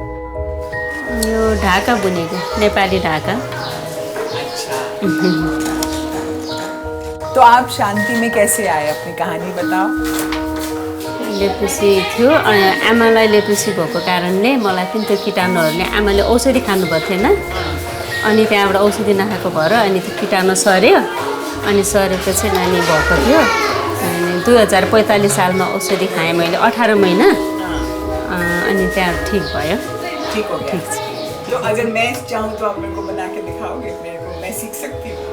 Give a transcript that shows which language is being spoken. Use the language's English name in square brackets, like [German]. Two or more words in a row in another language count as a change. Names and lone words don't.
[Nepali] यो ढाका बुनेको, नेपाली ढाका। [Hindi] तो आप शांति में कैसे आए? अपनी कहानी बताओ। [Nepali] लेप्रोसी थियो आमालाई लेप्रोसी भएको कारणले मलाई पनि त्यो कीटाणुहरूले आमाले औषधि खानुभएको थिएन अनि त्यहाँबाट औषधि नखाएको भएर अनि त्यो कीटाणु सर्यो अनि सरेपछि नानी भएको थियो अनि 2045 सालमा औषधि खाएँ मैले 18 महिना अनि त्यहाँ ठीक भयो [Hindi] ठीक हो गया। [Nepali] ठीक छ [Hindi] तो अगर मैं चाहूँ तो आप मेरे को बना के दिखाओगे मेरे को, मैं सीख सकती हूँ?